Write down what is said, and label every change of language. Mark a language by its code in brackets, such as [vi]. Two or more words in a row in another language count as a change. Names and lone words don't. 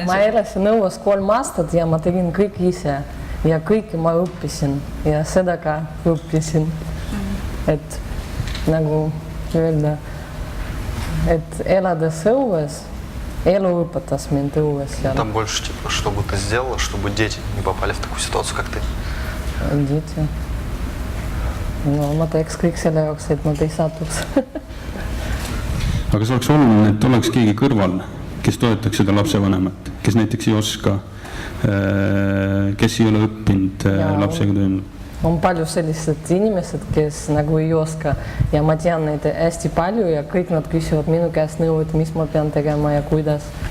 [et] Ma elasin õues 3 aastat ja ma tegin kõik ise ja kõike ma õppisin ja seda ka õppisin, et nagu öelda, et elades õues, elu õpetas mind õues seal. [ru] Там больше, типа, что бы ты сделала, чтобы дети не попали в такую ситуацию, как ты? Дети. [et] No ma teeks kõik selle jaoks, et nad ei satuks. Aga see oleks oluline, et oleks keegi kõrval, kes toetaks seda lapsevanemat, kes näiteks ei oska, kes ei ole õppinud lapsega töönud. On palju sellised inimesed, kes nagu ei oska ja ma tean neid hästi palju ja kõik nad küsivad minu käest nõu, et mis ma pean tegema ja kuidas.